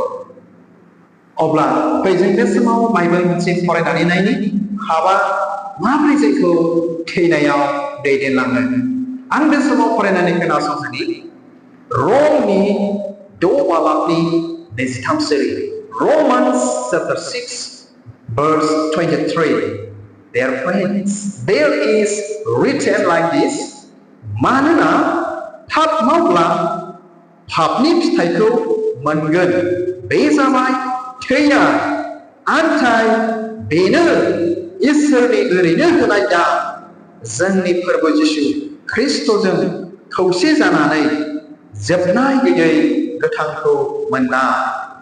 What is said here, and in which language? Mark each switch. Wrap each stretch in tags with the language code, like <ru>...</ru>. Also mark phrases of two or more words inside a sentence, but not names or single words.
<brx>अब्ला जों बे समाव बाइबेल मोनसे फरायनानै नायनि पापा माब्रै जोंखौ थैनायाव दैदेनलाङो आं बे समाव फरायनानै खोनासंनि रमनि 6 बालाकनि 23 सिरि</brx> <en>Romans chapter 6 verse 23 Dear friends, there is written like this</en> <brx>मानोना पाप मावब्ला पापनि फिथाइखौ मोनगोन बे जाबाय थैनाय नाथाय बेनो इसोरनि ओरैनो होनाय दान जोंनि फोरबो जिसु ख्रिस्ट'जों खौसे जानानै जोबनाय गैयै गोथांखौ मोनना</brx>